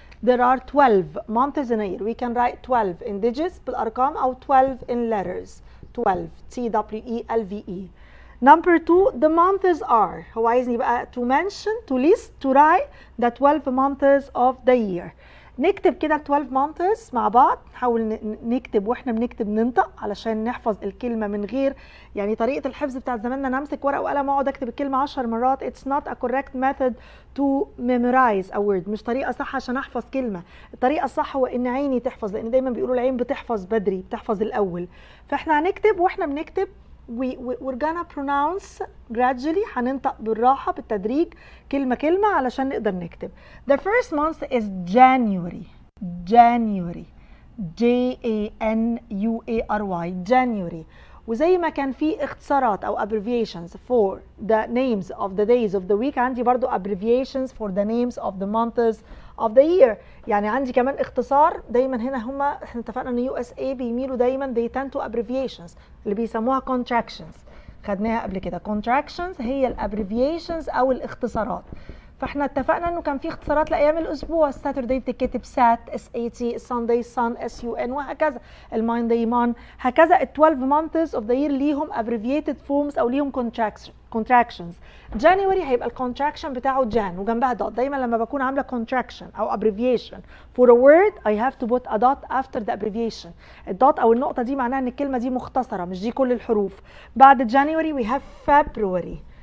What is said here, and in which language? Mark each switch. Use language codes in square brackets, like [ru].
[en] There are 12 months in a year. We can write 12 in digits [ar] بالأرقام أو [en] 12 in letters. 12 TWELVE. Number 2, the months are. [ar] هو عايزني بقى [en] to mention, to list, to write the 12 months of the year. [ar] نكتب كده 12 months مع بعض، نحاول نكتب واحنا بنكتب ننطق علشان نحفظ الكلمة من غير يعني طريقة الحفظ بتاعت زماننا نمسك ورقة وقلم واقعد اكتب الكلمة 10 مرات. [en] It's not a correct method to memorize a word. [ar] مش طريقة صح عشان احفظ كلمة. الطريقة الصح هو ان عيني تحفظ، لان دايما بيقولوا العين بتحفظ بدري، بتحفظ الاول. فاحنا هنكتب واحنا بنكتب [en] we're gonna pronounce gradually، [ar] هننطق بالراحة بالتدريج كلمة كلمة علشان نقدر نكتب. [en] The first month is January. January. January. January. [ar] وزي ما كان في اختصارات أو [en] abbreviations for the names of the days of the week، [ar] عندي برضو [en] abbreviations for the names of the months of the year. [ar] يعني عندي كمان اختصار دايما هنا. هما احنا اتفقنا ان USA بيميلوا دايما [en] they tend to abbreviations [ar] اللي بيسموها contractions، خدناها قبل كده. contractions هي الابريفيشنز او الاختصارات. فاحنا اتفقنا انه كان في اختصارات لايام الاسبوع. الساتردي بتتكتب سات SAT، الساندي سان SUN، وهكذا. الماندي مان، هكذا. [en] ال 12 months of the year ليهم abbreviated forms [ar] او ليهم [en] contractions. [ar] January هيبقى الكونتراكشن بتاعه جان وجنبها دوت. دايما لما بكون عامله [en] contraction او abbreviation for a word I have to put a dot after the abbreviation. [ar] الدوت او النقطه دي معناها ان الكلمه دي مختصره، مش دي كل الحروف. [en] بعد January we have February.